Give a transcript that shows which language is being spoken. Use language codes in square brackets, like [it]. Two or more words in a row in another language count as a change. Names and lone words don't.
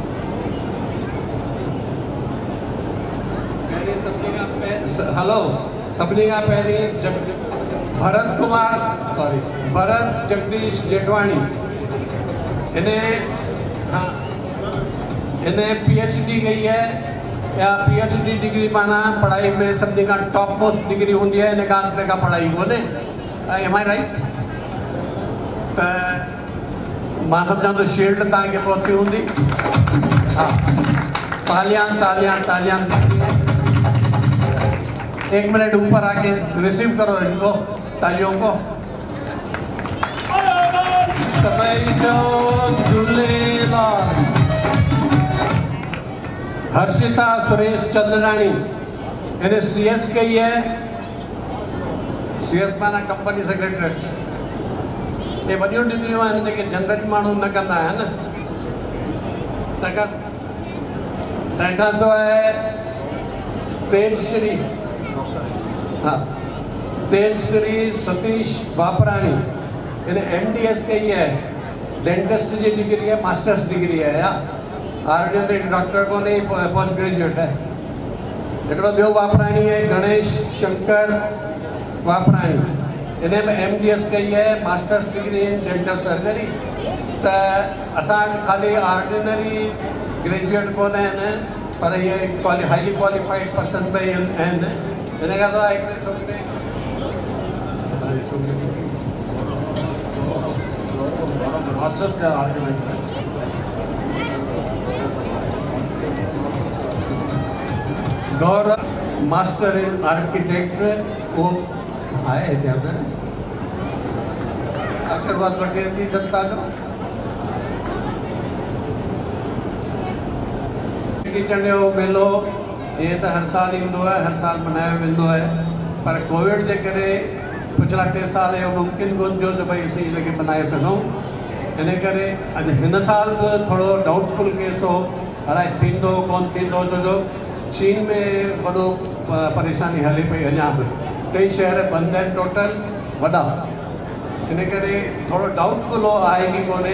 [sd] हेलो सभिनी खां पहिरीं भरत जगदीश जेठवाणी इन्हें PhD कई है या PhD डिग्री माना पढ़ाई में सभिनी खां [en] top most degree [sd] होंदी है, इन खां अॻिते का पढ़ाई कोन्हे। [en] Am I right? [sd] त मां सम्झां थो शील्ड तव्हांखे पहुती हूंदी। [hi] हाँ, तालियां तालियां तालियां। एक मिनट ऊपर आके रिसीव करो इनको, तालियों को। [sd] सभई चओ झूलेलाल। हर्षिता सुरेश चंदराणी इन्हें CS कई है। CS माना [en] company secretary. [sd] ये वॾियूं डिग्रियूं आहिनि जेके जनरल माण्हू न कंदा आहिनि। तंहिंखां सवाइ तेजश्री, हाँ, तेजश्री सतीश बापराणी इन्हें MDS कई है। डेंटिस्ट जी डिग्री है, [en] masters degree [sd] है या आयुर्वेद डॉक्टर को नहीं, [en] post graduate [sd] है। हिकिड़ो ॿियो वापराणी है गणेश शंकर वापराणी, इन्हें में MDS कई है, [en] masters degree in dental surgery. [sd] त असां खाली [en] ordinary graduate [sd] कोन आहिनि, पर ये [en] highly qualified person [sd] भी आहिनि। इन खां सवाइ हिकिड़े छोकिरे [hi] मास्टर्स का आर्गुमेंट है। गौरव [en] master in architect [hi] वो आए थे अंदर। [sd] आशीर्वाद वठे थी जनता जो। चंड जो मेलो ये तो हर साल ईंदो है, हर साल मनायो वेंदो है, पर कोविड के करे पिछला 3 साल इहो मुमकिन कोन थियो जो भाई असीं हिनखे मनाए सघूं। इन करे अॼु हिन साल थोरो [en] doubtful case [sd] हो, अलाए थींदो कोन थींदो, छो चीन में वॾो परेशानी हले पई अञा बि। 2 शहर बंदि आहिनि टोटल वॾा। इन करे थोरो डाउटफुल हो, आहे की कोन्हे।